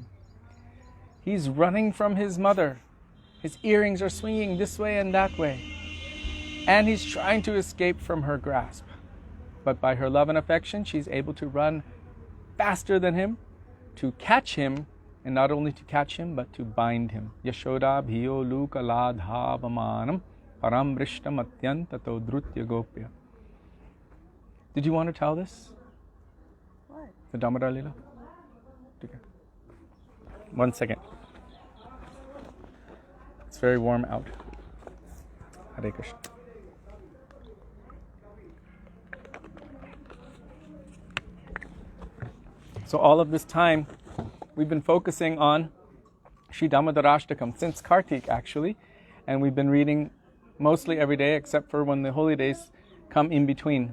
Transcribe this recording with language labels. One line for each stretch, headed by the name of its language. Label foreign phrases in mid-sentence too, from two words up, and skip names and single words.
English: He's running from his mother. His earrings are swinging this way and that way. And he's trying to escape from her grasp. But by her love and affection, she's able to run faster than him, to catch him, and not only to catch him, but to bind him.
Sanskrit: Yashoda bhiyo luka ladhavamanam parambrishtam atyantato drutya gopya.
English: Did you want to tell this? What? The Damodar Lila? Okay. 1 second. It's very warm out.
Sanskrit: Hare Krishna.
English: So all of this time, we've been focusing on Śrī Dāmodarāṣṭakam since Kartik, actually, and we've been reading mostly every day, except for when the holy days come in between.